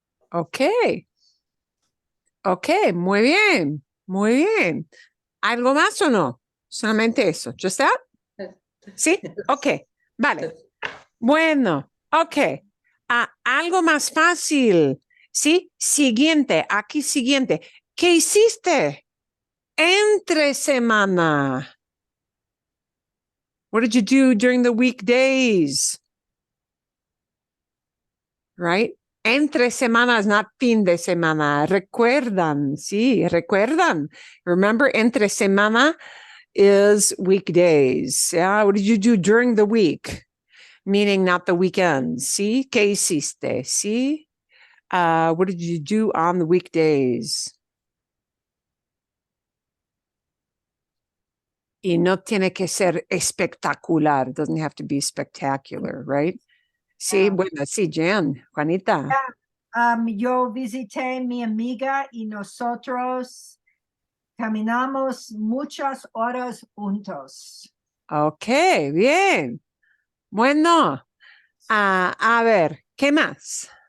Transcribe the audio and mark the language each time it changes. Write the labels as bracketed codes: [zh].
[es] Okay. Okay, muy bien. Muy bien. ¿Algo más o no? Solamente eso. [en] ¿Just that? [es] Sí. Okay. Vale. Bueno. Okay. Algo más fácil. Sí. Siguiente. Aquí siguiente. ¿Qué hiciste entre semana? [en] What did you do during the weekdays? Right? [es] Entre semana [en] is not [es] fin de semana. Recuerdan, sí, recuerdan. [en] Remember, [es] entre semana [en] is weekdays. Yeah, what did you do during the week? Meaning not the weekends. [es] Sí, ¿qué hiciste? Sí. [en] What did you do on the weekdays? [es] Y no tiene que ser espectacular. [en] It doesn't have to be spectacular, right? [es] Sí, bueno, sí, Jan, Juanita. Yo visité mi amiga y nosotros caminamos muchas horas juntos. Ok, bien. Bueno, a ver, ¿qué más?